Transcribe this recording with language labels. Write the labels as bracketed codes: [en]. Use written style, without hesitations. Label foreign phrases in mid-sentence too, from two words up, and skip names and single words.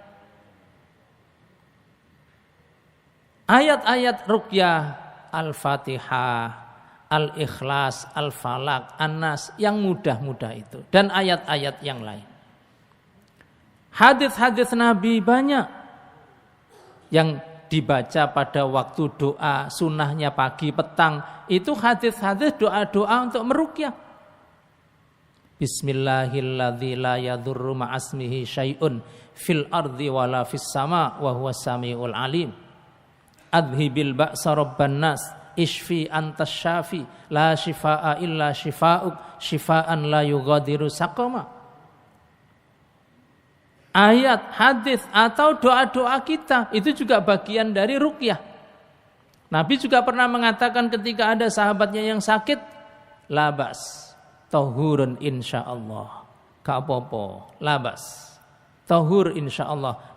[id] Ayat-ayat ruqyah, Al-Fatihah, Al-Ikhlas, Al-Falaq, An-Nas, yang mudah-mudah itu. Dan ayat-ayat yang lain. Hadis-hadis Nabi banyak yang dibaca pada waktu doa, sunnahnya pagi, petang. Itu hadis-hadis doa-doa untuk meruqyah. [ar] بسم الله الذي لا يضر مع اسمه شيء في الأرض ولا في السماء وهو السميع العليم. أذهب البأس رب الناس، اشف أنت الشافي، لا شفاء إلا شفاؤك، شفاء لا يغادر سقما. [id] Ayat, hadis atau doa-doa kita itu juga bagian dari ruqyah. Nabi juga pernah mengatakan ketika ada sahabatnya yang sakit, [ar] لا بأس، طهور إن شاء الله, [id] gak apa-apa, [ar] لا بأس، طهور إن شاء الله.